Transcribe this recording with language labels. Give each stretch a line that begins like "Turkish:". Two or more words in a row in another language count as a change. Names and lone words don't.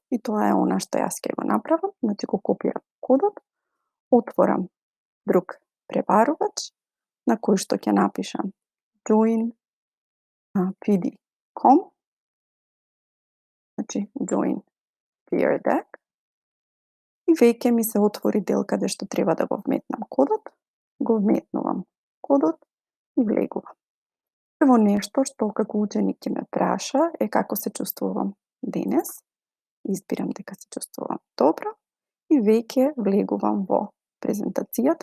Macedonian: И тоа е она што јас ќе го направам, значи го копирам кодот, отворам друг пребарувач на кој што ќе напишам joinpd.com, значи
English: join peer deck,
Macedonian: и веќе ми се отвори дел каде што треба да го вметнам кодот, го вметнувам кодот и влегувам. Прво нешто што како ученик ќе ме праша е како се чувствувам денес. Избирам дека се чувствувам добро и веќе влегувам во презентацијата.